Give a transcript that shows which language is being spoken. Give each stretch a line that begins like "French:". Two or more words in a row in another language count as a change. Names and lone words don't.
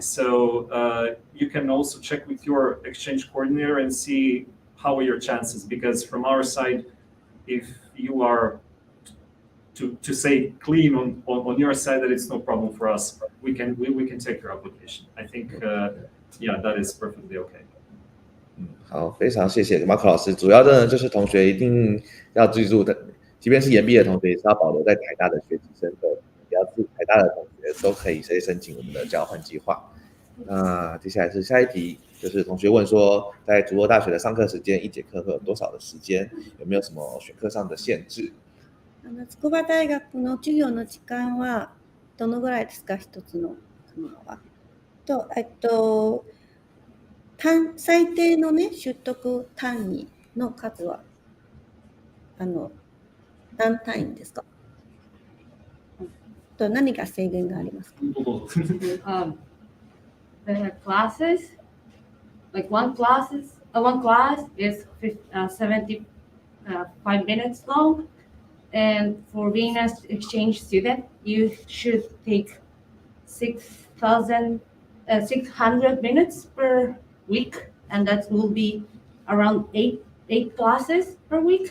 English: So you can also check with your exchange coordinator and see how are your chances. Because from our side, if you are to say clean on your side that it's no problem for us, we can take your application. I think that is perfectly okay.
Chinese: 好，非常谢谢 Marco 老师。主要的呢，就是同学一定要记住的，即便是延毕的同学，也是要保留在台大的学籍身份。只要是台大的同学，都可以直接申请我们的交换计划。那接下来是下一题，就是同学问说，在筑波大学的上课时间，一节课会有多少的时间？有没有什么选课上的限制？
Japanese: 筑波大学の授業の時間はどのぐらいですか？一つのは。最低のね、取得単位の数は何単位ですか？何が制限がありますか？
English: The classes, like one class is 75 minutes long, and for being an exchange student, you should take 600 minutes per week, and that will be around eight classes per week.